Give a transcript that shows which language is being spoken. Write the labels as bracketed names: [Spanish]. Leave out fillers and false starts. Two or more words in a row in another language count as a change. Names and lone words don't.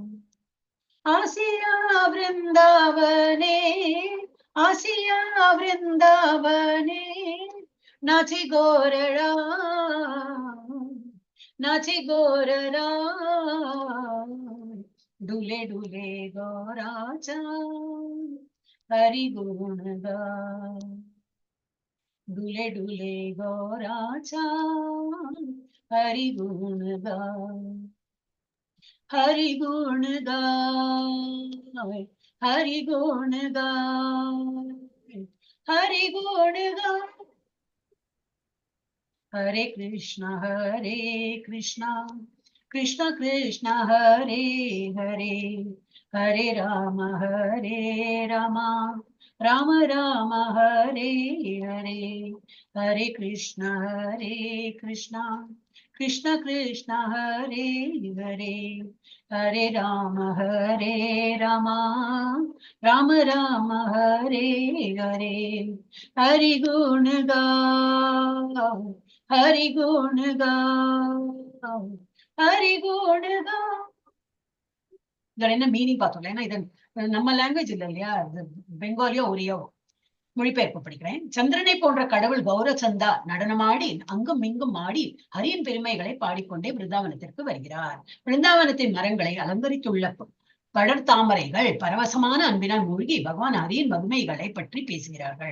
[Bangla] আসিয়া বৃন্দাবনে আসিয়া বৃন্দাবনে নাচি গোরা নাচি গোরা. ঢুলে ঢুলে গৌরা চাঁদ হরি গুণ গায়. ঢুলে ঢুলে গৌরা চাঁদ হরি গুণ গায়. হরি গুণ গায় হরি গুণ গায় হরি গুণ গায়. हरे कृष्णा कृष्ण कृष्ण हरे हरे. हरे राम राम राम हरे हरे. हरे कृष्ण कृष्ण Krishna Krishna Hare Hare Hare Rama Rama Rama Hare Hare হরি গুণ গাও হরি গুণ গাও হরি গুণ গাও. [Tamil] இதுல என்ன மீனிங் பார்த்தோம்ல, ஏன்னா இது நம்ம லாங்குவேஜ் இல்ல இல்லையா, பெங்காலியோ ஒரியாவோ மொழிபெயர்ப்பு படிக்கிறேன். சந்திரனை போன்ற கடவுள் கௌரச்சந்தா நடனமாடி அங்கும் இங்கும் ஆடி ஹரியின் பெருமைகளை பாடிக்கொண்டே பிருந்தாவனத்திற்கு வருகிறார். பிருந்தாவனத்தின் மரங்களை அலங்கரித்துள்ள படர் தாமரைகள் பரவசமான அன்பினால் மூழ்கி பகவான் ஹரியின் மகிமைகளை பற்றி பேசுகிறார்கள்.